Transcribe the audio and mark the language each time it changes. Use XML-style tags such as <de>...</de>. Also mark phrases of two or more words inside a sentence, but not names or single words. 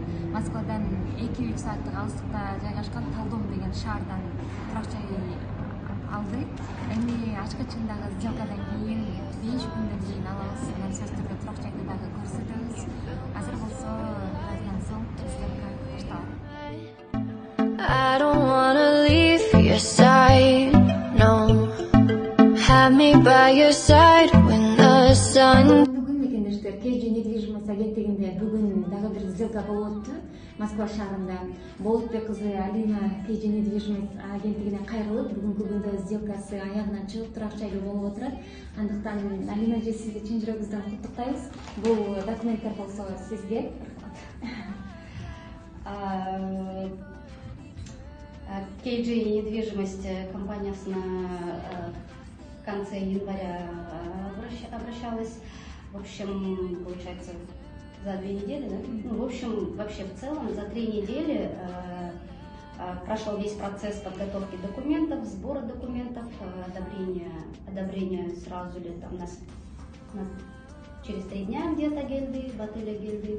<ky>Москвадан 2-3 сааттык алыстыкта жайгашкан Талдом деген шаардан турак жай алды. Эми ачкычындагы сделкадан кийин 5 күндөн кийин алабыз. Анан сөзсүз түрдө турак жайды дагы көрсөтөбүз. Азыр болсо бираздан соң сделка башталат.</ky> <en>I don't wanna leave your side, no. Have me by your side when the sun.</en> <ky>Бүгүн мекендештер KG недвижимость агенттигинде бүгүн дагы бир сделка болуп өттү. Москва шаарында Болотбек кызы Алина KG недвижимость агенттигине кайрылып, бүгүнкү күндө сделкасы аягына чыгып турак жайлуу болуп отурат. Андыктан Алина же сизди чын жүрөгүбүздөн куттуктайбыз. Бул документтер болсо сизге.</ky> <ru>KG недвижимость компаниясына в конце января обращалась. В общем, получается, за 2 недели, да? Ну, в общем, вообще в целом за 3 недели прошел весь процесс подготовки документов, сбора документов, одобрения сразу ли там через 3 дня где-то Гельды, в отеле Гельды.</ru>